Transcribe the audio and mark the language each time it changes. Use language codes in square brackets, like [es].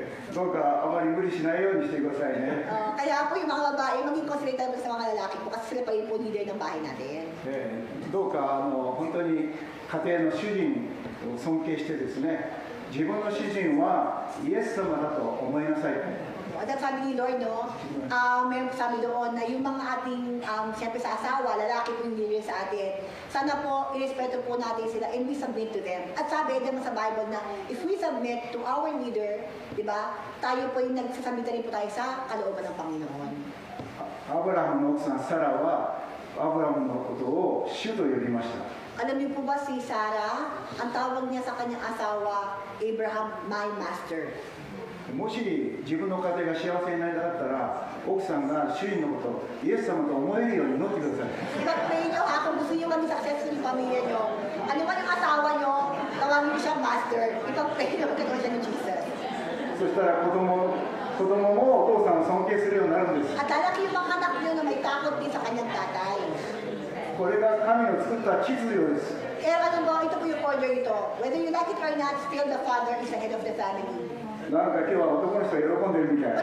[ja] どうかあまり無理しないようにしてくださいね。 [tl] Kaya po yung mga babae, maging considerate sa mga lalaki po kasi sila pa yung po leader ng bahay natin. [ja] どうか本当に家庭の主人を尊敬してですね、自分の主人はイエス様だと思いなさい。 [tl] At ang sabi ni Lord, no, meron sabi doon na yung mga ating, siyempre sa asawa, lalaki po yung leader sa atin, sana po, irespeto po natin sila [en] and we submit to them. [tl] At sabi naman sa Bible na, [en] if we submit to our leader, [tl] di ba, tayo po yung nagsasubmit rin po tayo sa kalooban ng Panginoon. [ja] アブラハムの奥さんサラはアブラハムのことを主と呼びました。 [tl] Alam niyo po ba si Sarah, ang tawag niya sa kanyang asawa, Abraham, [en] my master. [ja] もし自分の家庭が幸せになりたかったら奥さんが主人のことをイエス様と思えるように祈ってください。 [tl] Ipag-pray niyo ha, kung gusto niyo maging successful yung pamilya niyo, ano man yung asawa niyo, tawagin niyo siyang master, ipag-pray niyo magkakaroon siya ni Jesus. [ja] そしたら子供もお父さんを尊敬するようになるんです。 [tl] At lalaki yung mga anak niyo na may takot din sa kanyang tatay. [ja] これが神の作った秩序です。 [tl] Kaya ano ba, ito po yung order ito. [en] Whether you like it or not, still the father is the head of the family. [ja] なんか今日は男の人が喜んでるみたい。